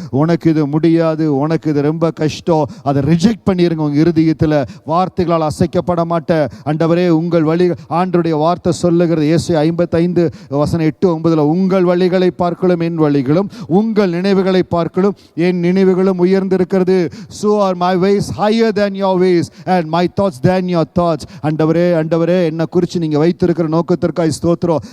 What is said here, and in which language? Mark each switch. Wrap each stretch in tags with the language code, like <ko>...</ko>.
<ta>உனக்கு இது முடியாது, உனக்கு இது ரொம்ப கஷ்டம், அதை ரிஜெக்ட் பண்ணிருங்க. உங்க இருதயத்தில் வார்த்தைகளால் அசைக்கப்பட மாட்டேன். ஆண்டவரே உங்கள் வழி, ஆண்டவருடைய வார்த்தை சொல்லுகிறது ஏசாயா 55:8-9, உங்கள் வழிகளை பார்க்கலும் என் வழிகளும், உங்கள் நினைவுகளை பார்க்கலும் என் நினைவுகளும் உயர்ந்திருக்கிறது.</ta> <en>So are my ways higher than your ways and my thoughts than your thoughts.</en> <ta>ஆண்டவரே என்னை குறித்து நீங்க வைத்திருக்கிற நோக்கத்திற்காக ஸ்தோத்திரம்.</ta>